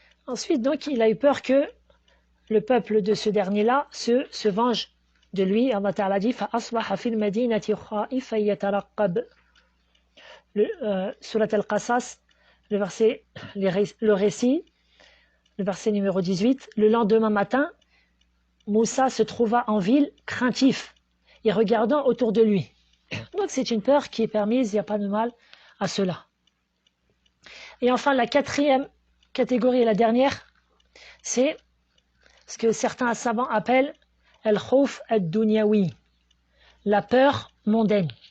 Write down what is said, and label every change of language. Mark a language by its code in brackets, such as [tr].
[fr] Ensuite, donc, il a eu peur que le peuple de ce dernier-là se venge de lui. Allah Ta'ala dit [ar] فَأَصْبَحَ فِي الْمَدِينَةِ خَائِفًا يَتَرَقَّبُ. [fr] Surat Al-Qasas, le récit, le verset numéro 18. Le lendemain matin, Moussa se trouva en ville, craintif, et regardant autour de lui. Donc c'est une peur qui est permise, il n'y a pas de mal à cela. Et enfin, la quatrième catégorie et la dernière, c'est ce que certains savants appellent al-khawf ad-dunyawi, la peur mondaine.